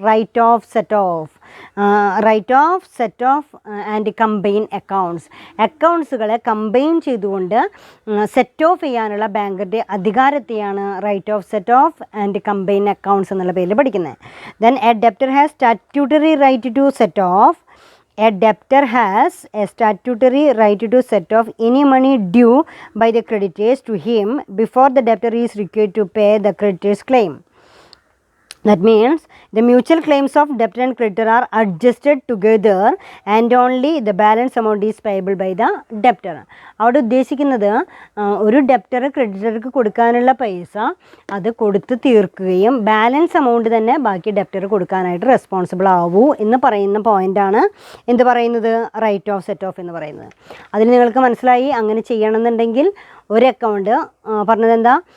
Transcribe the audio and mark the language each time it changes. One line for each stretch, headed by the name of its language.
English: Write off set off. Write off set off and combine accounts.
Malayalam: അക്കൗണ്ട്സുകളെ combine ചെയ്തുകൊണ്ട് set of ചെയ്യാനുള്ള ബാങ്കറുടെ അധികാരത്തെയാണ് right of set of and combine accounts എന്നുള്ള പേരിൽ പഠിക്കുന്നത്.
English: Then a debtor has statutory right to set off. A debtor has a statutory right to set off any money due by the creditors to him before the debtor is required to pay the creditor's claim. That means the mutual claims of debtor and creditor are adjusted together and only the balance amount is payable by the debtor.
Malayalam: അവിടെ ഉദ്ദേശിക്കുന്നത് ഒരു debtor ക്രെഡിറ്റർക്ക് കൊടുക്കാനുള്ള പൈസ അത് കൊടുത്ത് തീർക്കുകയും balance amount തന്നെ ബാക്കി ഡെപ്റ്റർ കൊടുക്കാനായിട്ട് റെസ്പോൺസിബിൾ ആവൂ എന്ന് പറയുന്ന പോയിൻ്റാണ് എന്ത് പറയുന്നത്? റൈറ്റ് ഓഫ് സെറ്റ് ഓഫ് എന്ന് പറയുന്നത്. അതിന് നിങ്ങൾക്ക് മനസ്സിലായി. അങ്ങനെ ചെയ്യണമെന്നുണ്ടെങ്കിൽ ഒരു അക്കൗണ്ട് പറഞ്ഞത് എന്താ?